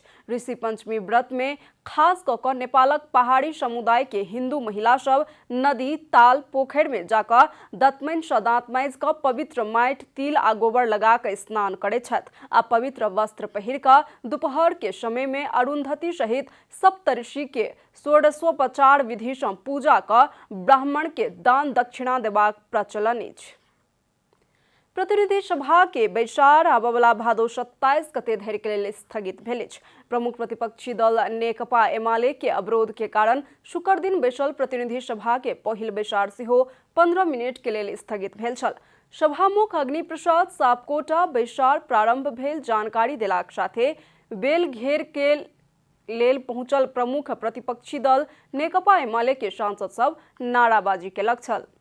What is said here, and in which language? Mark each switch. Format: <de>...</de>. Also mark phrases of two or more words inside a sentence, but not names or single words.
<mai>ऋषि पंचमी व्रत में खास क क नेपालक पहाड़ी समुदाय के हिंदू महिला सब नदी, ताल, पोखरि में जाकर दतमनि सँ दाँत मांजि क पवित्र माटि, तिल आ गोबर लगा क स्नान करैत छथि आ पवित्र वस्त्र पहिर क दोपहर के समय में अरुंधति सहित सप्तऋषि के षोडशोपचार विधि सँ पूजा क ब्राह्मण के दान दक्षिणा देबाक प्रचलन अछि। प्रतिनिधि सभा के बैसार आबवला भादो 27 गते धरि के लेल स्थगित भेल अछि। प्रमुख प्रतिपक्षी दल नेकपा एमाले के अवरोध के कारण शुक्र दिन बैसल प्रतिनिधि सभा के पहिल बैसार सेहो 15 मिनट के लेल स्थगित भेल छल। सभामुख अग्नि प्रसाद सापकोटा बैसार प्रारंभ भेल जानकारी देलाक साथे बेल घेर के लेल पहुंचल प्रमुख प्रतिपक्षी दल नेकपा एमाले के सांसद सब नाराबाजी केलक छल।</mai>